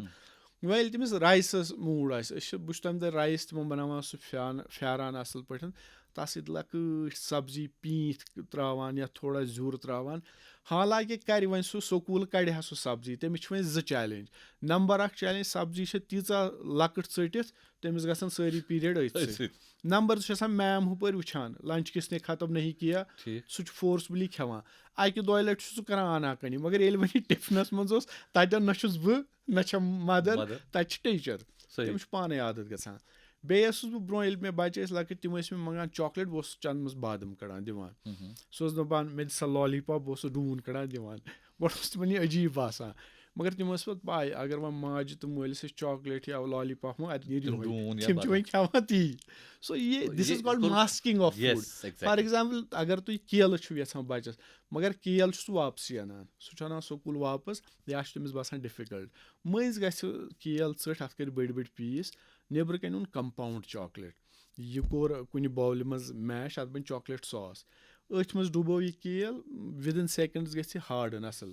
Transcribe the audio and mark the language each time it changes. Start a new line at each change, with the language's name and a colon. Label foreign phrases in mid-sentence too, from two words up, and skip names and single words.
Kashmiri: وۄنۍ ییٚلہِ تٔمِس رایسَس موٗڈ آسہِ, بہٕ چھُس تَمہِ دۄہ رایس تِمن بَناوان, سُہ پھیٛاران اَصٕل پٲٹھۍ, تَتھ سۭتۍ لۄکٕٹۍ سبزی پیٖنٛتۍ ترٛاوان یا تھوڑا زیُر ترٛاوان. حالانکہِ کَرِ وۄنۍ سُہ سکوٗل کَڑِ ہا سُہ سبزی. تٔمِس چھِ وۄنۍ 2 چیلینج. نمبر 1 چیلینج سبزی چھِ تیٖژاہ لۄکٕٹ ژٔٹِتھ تٔمِس گژھن سٲری پیٖریڈ أتھۍ سۭتۍ. نمبر 2 چھِ آسان میم ہُپٲرۍ وٕچھان لنچ کِس
Urdu: نے ختم نہیں کیا,
Kashmiri: سُہ چھُ فورسفُلی کھٮ۪وان. 1-2 لَٹہِ چھُ سُہ کران آناکٲنی, مگر ییٚلہِ وۄنۍ یہِ ٹِفنَس منٛز اوس تَتٮ۪ن نہ چھُس بہٕ نہ چھےٚ مدر, تَتہِ چھِ ٹیٖچر. تٔمِس چھُ پانے عادت گژھان. بیٚیہِ اوسُس بہٕ برونٛہہ ییٚلہِ مےٚ بچہِ ٲسۍ لۄکٕٹۍ تِم ٲسۍ مےٚ منٛگان چاکلیٹ, بہٕ اوسُس چنٛدس منٛز بادام کڑان دِوان. سُہ اوس دَپان مےٚ دِ سا لالی پاپ, بہٕ اوسُس ڈوٗن کڑان دِوان. گۄڈٕ اوس تِمن یہِ عجیٖب باسان, مگر تِم ٲسۍ پَتہٕ پاے اگر وۄنۍ ماجہِ تہٕ مٲلِس أسۍ چاکلیٹ یا لالی پاپ مو اَتہِ نیرِ یِہوے, تِم چھِ وۄنۍ کھٮ۪وان تی.
English: سو یہِ this is called masking of food. for example
Kashmiri: اگر تُہۍ کیلہٕ چھِو یژھان بچس, مگر کیل چھُ سُہ واپسٕے اَنان, سُہ چھُ اَنان سکوٗل واپس, یا چھُ تٔمِس باسان ڈِفِکَلٹ. مٔنٛزۍ گژھِ کیل ژٔٹھ اَتھ کٔرۍ بٔڑۍ بٔڑۍ پیٖس, نیٚبرٕ کَنۍ اوٚن کمپاوُنٛڈ چاکلیٹ, یہِ کوٚر کُنہِ باولہِ منٛز میش, اَتھ بَنہِ چاکلیٹ ساس, أتھۍ منٛز ڈُبو یہِ کیل,
English: within seconds
Kashmiri: گژھِ یہِ ہاڈن اَصٕل.